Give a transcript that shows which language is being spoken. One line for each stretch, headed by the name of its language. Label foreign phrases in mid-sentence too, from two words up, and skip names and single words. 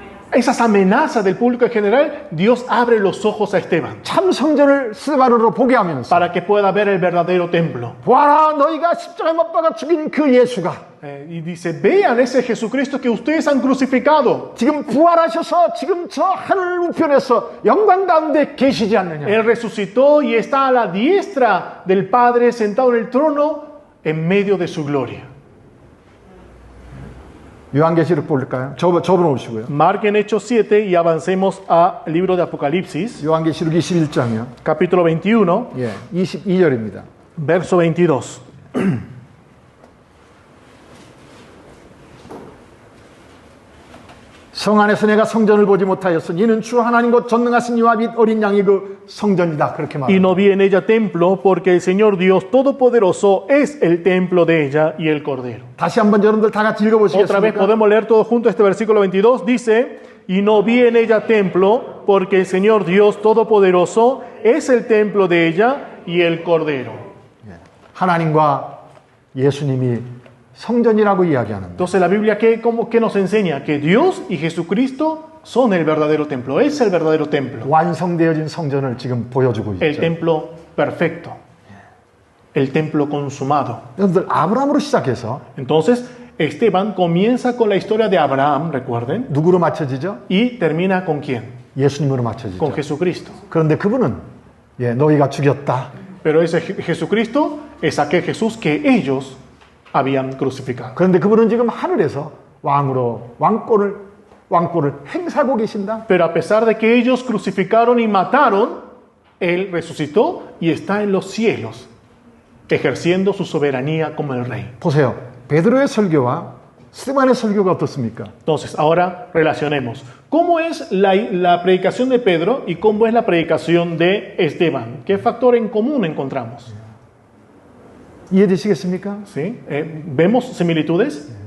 Spanish: esas amenazas del público en general, Dios abre los ojos a Esteban
Korean: 참 성전을 스데반으로 보게 하면서
Spanish: para que pueda ver el verdadero templo.
Korean: 보아라 너희가 십자가에 못 박아 죽인 그 예수가
Spanish: Y dice, vean ese Jesucristo que ustedes han crucificado.
Korean: 지금 부활하셔서 지금 저 하늘 우편에서 영광 가운데 계시지 않느냐.
Spanish: Él resucitó y está a la diestra del Padre sentado en el trono en medio de su gloria.
Korean: 요한계시록 볼까요? 저분 오시고요.
Spanish: Marquen Hechos 7 y avancemos al libro de Apocalipsis,
Korean: 요한계시록 21장이요.
Spanish: capítulo 21,
Korean: 예, 22절입니다.
Spanish: verso 22.
Korean: 성 안에서 내가 성전을 보지 못하였으니 이는 주 하나님 곧 전능하신 이와 및 어린 양이 그 성전이다. 그렇게
Spanish: Y
Korean: 말합니다.
Spanish: no vi en ella templo, porque el Señor Dios Todopoderoso es el templo de ella y el Cordero.
Korean: 다시 한번 여러분들 다 같이
Spanish: Otra vez
Korean: 읽어보시겠습니까?
Spanish: podemos leer todos juntos este versículo 22. Dice, y no vi en ella templo, porque el Señor Dios Todopoderoso es el templo de ella y el Cordero.
Korean: 하나님과 예수님이 성전이라고 이야기하는데
Spanish: Entonces la Biblia, ¿qué nos enseña? Que Dios y Jesucristo son el verdadero templo, es el verdadero templo.
Korean: 완성되어진 성전을 지금 보여주고
Spanish: El
Korean: 있죠.
Spanish: templo perfecto, el templo consumado.
Korean: 여러분들 아브라함으로 시작해서
Spanish: Entonces, Esteban comienza con la historia de Abraham, recuerden,
Korean: 누구로 맞춰지죠?
Spanish: y termina con quién?
Korean: 예수님으로 맞춰지죠.
Spanish: Con Jesucristo.
Korean: 그런데 그분은 너희가 죽였다.
Spanish: Pero ese Jesucristo es aquel Jesús que ellos habían crucificado.
Korean: 그런데 그분은 지금 하늘에서 왕으로 왕권을 행사하고 계신다.
Spanish: Pero a pesar de que ellos crucificaron y mataron, Él resucitó y está en los cielos, ejerciendo su soberanía como el Rey.
Korean: 보세요. 베드로의 설교와 스데반의 설교가 어떻습니까?
Spanish: Entonces, ahora relacionemos. ¿Cómo es la predicación de Pedro y cómo es la predicación de Esteban? ¿Qué factor en común encontramos?
Korean: 이해되시겠습니까?
Spanish: ¿Sí? ¿Vemos similitudes?